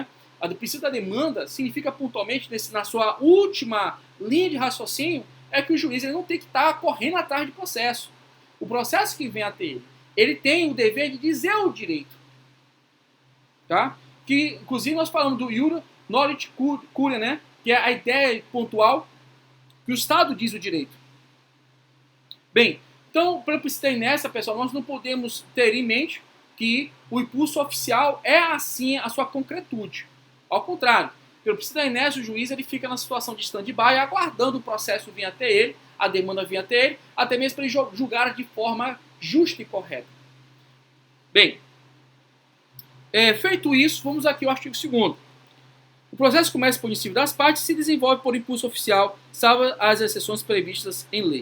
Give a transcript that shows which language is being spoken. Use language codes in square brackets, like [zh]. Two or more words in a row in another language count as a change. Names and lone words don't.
[pt] O princípio da demanda significa pontualmente, na sua última linha de raciocínio, é que o juiz ele não tem que estar correndo atrás de processo. O processo que vem até ele tem o dever de dizer o direito. Tá? Que, inclusive, nós falamos do [la] iura nollit curia, [pt] né? Que é a ideia pontual que o Estado diz o direito. Bem, então, para precisar nessa, pessoal, nós não podemos ter em mente que o impulso oficial é assim a sua concretude. Ao contrário, pelo princípio da inércia, o juiz ele fica na situação de stand-by, aguardando o processo vir até ele, a demanda vir até ele, até mesmo para ele julgar de forma justa e correta. Bem, feito isso, vamos aqui ao artigo 2º. O processo começa por inicípio das partes e se desenvolve por impulso oficial, salvo as exceções previstas em lei.